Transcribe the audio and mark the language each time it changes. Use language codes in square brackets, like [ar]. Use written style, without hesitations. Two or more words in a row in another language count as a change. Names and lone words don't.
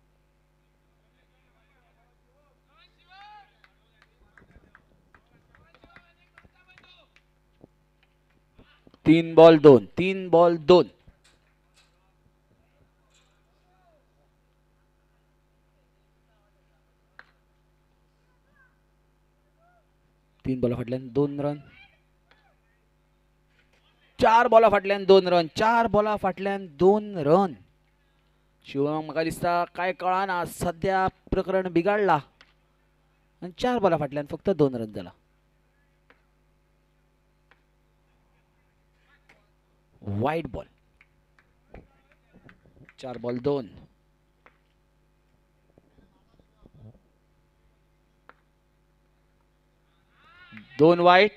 [kok] तीन बॉल 2. 3 बॉल 2. तीन बॉला फाटल्यान 2 रन. 4 बॉला फाटल्यान 2 रन. 4 बॉला फाटल्यान 2 रन. शिवम म्हाका दिसता काय कळना सध्या प्रकरण बिगाडला. आणि 4 बॉला फाटल्यान फक्त 2 रन जाला. वाईट बॉल. 4 बॉल 2. 2 वाईट.